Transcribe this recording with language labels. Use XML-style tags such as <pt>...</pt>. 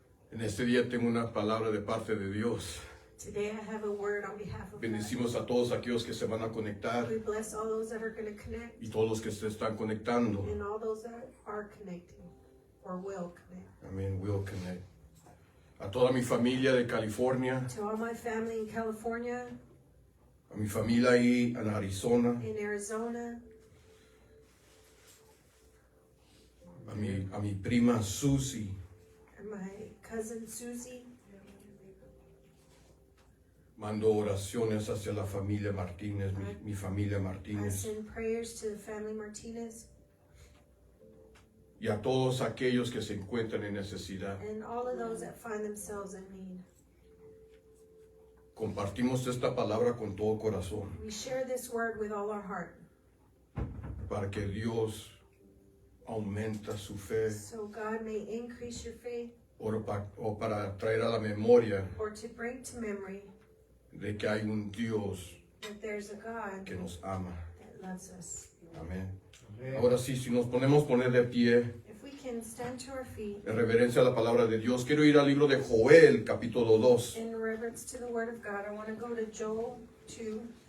<es>En este día tengo una palabra de parte de Dios.</es> <en>Today I have a word on behalf of God.</en> <es>Bendecimos a todos aquellos que se van a conectar</es> <en>We bless all those that are going to connect</en> <es>y todos los que se están conectando.</es> <en>and all those that are connecting or will connect.</en> <es>Amén,</es> <en>will connect.</en> <es>A toda mi familia de California,</es> <en>To all my family in California,</en> <es>a mi familia ahí en Arizona,</es> <en>in Arizona,</en> <es>a mi prima Susie,</es> <en>and my cousin Susie.</en> <es>mando oraciones hacia la familia Martínez, mi familia</es> <en>I Martínez, send prayers to the family Martinez</en> <es>y a todos aquellos que se encuentran en necesidad.</es> <en>and all of those that find themselves in need.</en> <es>Compartimos esta palabra con todo corazón</es> <en>We share this word with all our heart</en> <es>para que Dios aumenta su fe</es> <en>so God may increase your faith</en> <es>o para traer a la memoria</es> <en>or to bring to memory</en> <es>de que hay un Dios</es> <en>that there's a God</en> <es>que nos ama.</es> <en>that loves us.</en> <es>Amén. Ahora sí, si nos ponemos poner de pie</es> <en>If we can stand to our feet</en> <es>en reverencia a la palabra de Dios, quiero ir al libro de Joel, capítulo 2.</es> <en>in reverence to the word of God, I want to go to Joel 2.</en>